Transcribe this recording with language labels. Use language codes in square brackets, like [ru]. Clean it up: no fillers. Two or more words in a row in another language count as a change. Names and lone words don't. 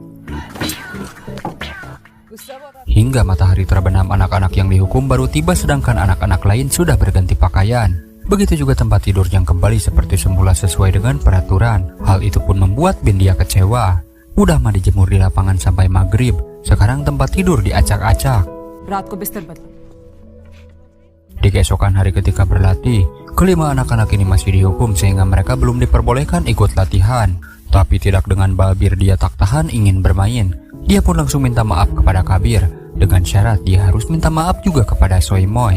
[id] Hingga matahari terbenam, anak-anak yang dihukum baru tiba sedangkan anak-anak lain sudah berganti pakaian. Begitu juga tempat tidur yang kembali seperti semula sesuai dengan peraturan. Hal itu pun membuat Bindia kecewa. Udah mah dijemur di lapangan sampai maghrib, sekarang tempat tidur diacak-acak. [hi] रात को बिस्तर बदलो. [id] Di keesokan hari ketika berlatih, kelima anak-anak ini masih dihukum sehingga mereka belum diperbolehkan ikut latihan. Tapi tidak dengan Babir dia tak tahan ingin bermain. Dia pun langsung minta maaf kepada Kabir. Dengan syarat dia harus minta maaf juga kepada Soimoy.